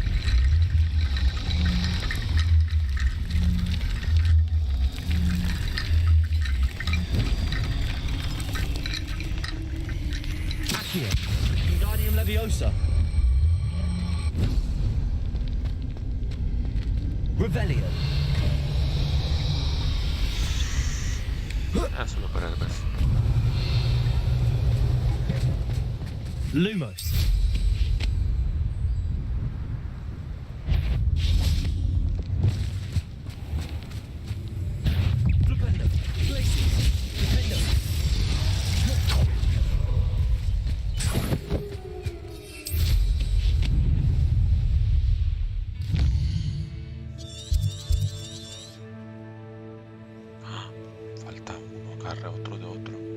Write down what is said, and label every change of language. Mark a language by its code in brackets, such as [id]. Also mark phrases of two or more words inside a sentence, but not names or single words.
[es] Accio. Wingardium Leviosa. Revelio. Solo para el mes. Lumos. Flipendo. Glacius. Flipendo. Falta uno, agarra otro de otro.